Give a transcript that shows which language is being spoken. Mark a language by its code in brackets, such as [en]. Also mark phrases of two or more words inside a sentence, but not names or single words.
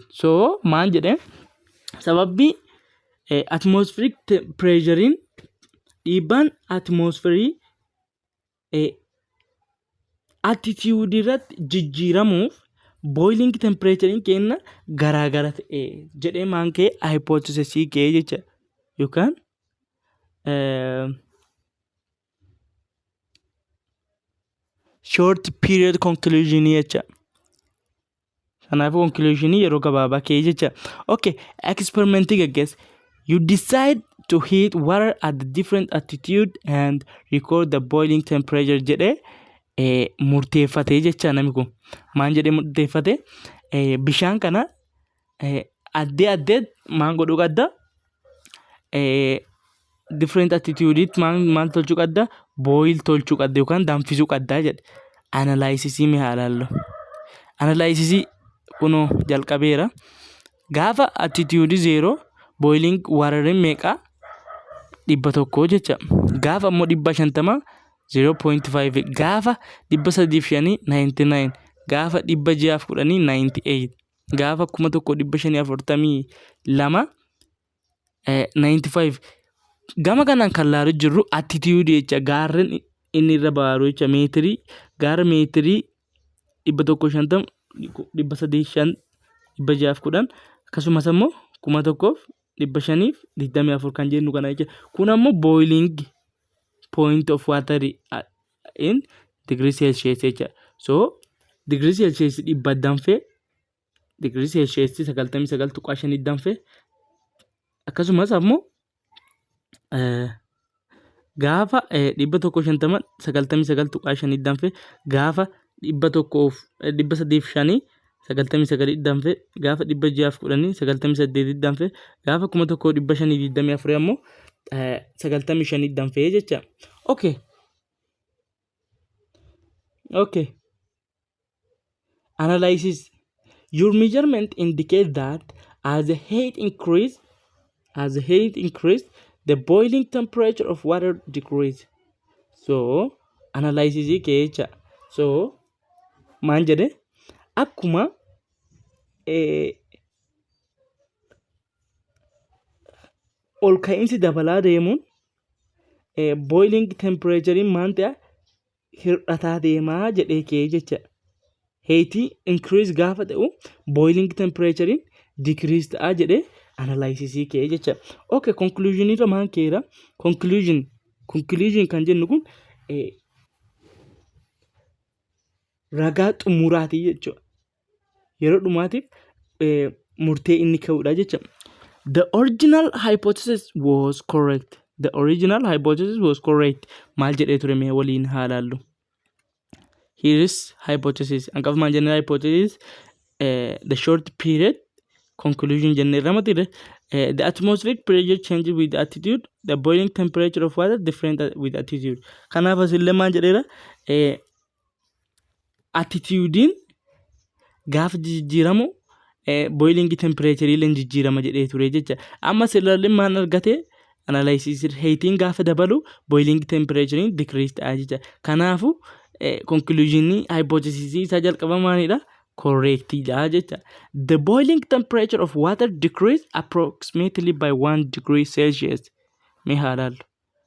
[om] So maal jedhee sababbii [en] atmospheric pressurein [om] dhiibbaan atmosferii altitude irratti jijjiiramuuf [en] boiling temperaturein [om] kenna garaagara ta'e jedhee maan kee hypothesis kee jecha yookaan [en] short period conclusion [om] jecha. Kanaafu conclusion yeroo gabaabaa kee jecha. Okay, experiment gaggeessa. [en] You decide to heat water at the different altitude and record the boiling temperature [om] jedhee murteeffatee jecha namni kun. Maan jedhee murteeffate bishaan kana addee maan godhuu qabda [en] different altitude [om] maal tolchuu qabda boil tolchuu qabda yookaan danfisuu qabda jedhe. Analysis mi haalaallo. Analysis kunoo jalqabeera. Gaafa altitude 0 [en] boiling water [om] meeqa 100 jecha. Gaafa immoo 150 0.5, gaafa 305 99, gaafa 610 98, gaafa 1542 95. Gama kanaan kan laalu jirru attitude jecha gaarren inni irra baaru jecha meetirii gaara meetirii 150 305 610 akkasumas immoo 1524 kan jennu kana jecha. Kun ammoo [en] boiling point of water in degree Celsius jecha. [om] So [en] degree Celsius [om] 100 danfee [en] degree Celsius [om] 99.5 danfee akkasumas ammoo gaafa 150 99.5 danfee gaafa 305 99 danfee gaafa 610 98 danfee gaafa 1524 ammoo 95 danfee jecha. Okay. Analysis. [en] Your measurement indicate that as the heat increase, the boiling temperature of water decrease. [om] So analysis kecha. So maan jedhe akkuma ol ka'iinsi dabalaa deemuun [en] boiling temperature [om] maan ta'a hir'ataa deemaa jedhee kee jecha. [en] Heat increase [om] gaafa ta'u [en] boiling temperature decrease [om] ta'a jedhee analysis kee jecha. Okay, conclusion irra maan keera. Conclusion kan jennu kun ragaa xumuraati jechuudha. Yeroo dhumaatiif murtee inni ka'uudha jecha. [en] The original hypothesis was correct. [om] Maal jedhee ture mee waliin haalaallu. [en] Here is hypothesis. Angafuma general hypothesis the short period conclusion general the atmospheric pressure changes with altitude, the boiling temperature of water different with altitude. [om] Kanaaf asille maal jedheera attitudein gaafa jijjiiramu [en] boiling temperature [om] illee jijjiirama jedhee ture jecha. Amma sillallee maal argate [en] analysis heating [om] gaafa dabalu [en] boiling temperature decrease [om] ta'a jecha. Kanaafu [en] conclusion hypothesis [om] isa jalqaba maalidha correct dha jecha. [en] The boiling temperature of water decrease approximately by 1 degree Celsius. [om] Mee haalaallu.